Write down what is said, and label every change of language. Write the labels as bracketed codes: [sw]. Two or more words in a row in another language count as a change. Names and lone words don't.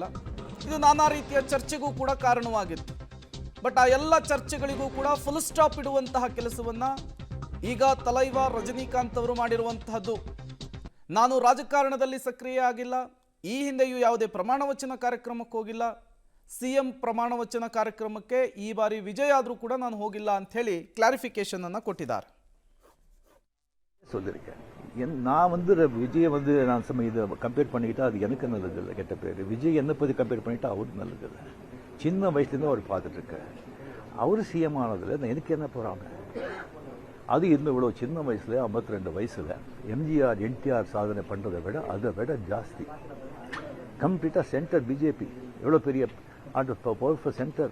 [kn] ಇದು ನಾನಾ ರೀತಿಯ ಚರ್ಚೆಗೂ ಕೂಡ ಕಾರಣವಾಗಿತ್ತು. ಬಟ್ ಆ ಎಲ್ಲ ಚರ್ಚೆಗಳಿಗೂ ಕೂಡ [en] full stop [kn] ಇಡುವಂತಹ ಕೆಲಸವನ್ನು ಈಗ ತಲೈವಾರ್ ರಜನಿಕಾಂತ್ ಅವರು ಮಾಡಿರುವಂತಹದ್ದು. ನಾನು ರಾಜಕಾರಣದಲ್ಲಿ ಸಕ್ರಿಯ ಆಗಿಲ್ಲ, ಈ ಹಿಂದೆಯೂ ಯಾವುದೇ ಪ್ರಮಾಣ ವಚನ ಕಾರ್ಯಕ್ರಮಕ್ಕೆ ಹೋಗಿಲ್ಲ. ಸಿಎಂ ಪ್ರಮಾಣ ವಚನ ಕಾರ್ಯಕ್ರಮಕ್ಕೆ ಈ ಬಾರಿ ವಿಜಯ್ ಆದರೂ ಕೂಡ ನಾನು ಹೋಗಿಲ್ಲ ಅಂಥೇಳಿ ಕ್ಲಾರಿಫಿಕೇಶನ್ ಅನ್ನು ಕೊಟ್ಟಿದ್ದಾರೆ. [ta] நான் விஜயை நான் இது கம்பேர் பண்ணிக்கிட்டா அது எனக்கு நல்லதில்லை, கெட்ட பேர். விஜய் என்ன பற்றி கம்பேர் பண்ணிட்டா அவருக்கு நல்லதில்லை. சின்ன வயசுலேருந்து அவர் பார்த்துட்ருக்கார். அவர் சிஎம் ஆனதில் எனக்கு என்ன போகிறாங்க. அது இன்னும் இவ்வளோ சின்ன வயசில் 52 வயசில் எம்ஜிஆர் என்டிஆர் சாதனை பண்ணுறதை விட அதை விட ஜாஸ்தி கம்ப்ளீட்டாக சென்டர் பிஜேபி எவ்வளோ பெரிய [en] powerful centre.